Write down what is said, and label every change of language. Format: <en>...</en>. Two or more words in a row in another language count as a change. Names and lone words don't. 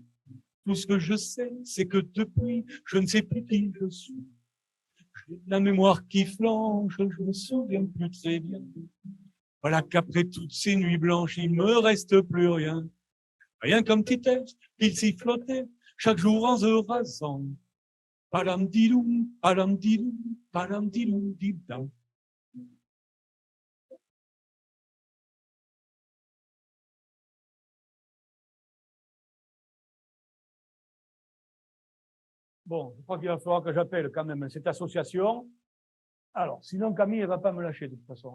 <fr>Tout ce que je sais, c'est que depuis, je ne sais plus qui je suis. J'ai la mémoire qui flanche, je me souviens plus très bien. Voilà qu'après toutes ces nuits blanches, il me reste plus rien. Rien qu'un petit texte, qu'il s'y flottait, chaque jour en se rasant. Palam dilou, palam dilou, palam dilou, didam. Bon, je crois qu'il va falloir que j'appelle quand même cette association. Alors, sinon Camille, elle va pas me lâcher de toute façon.</fr>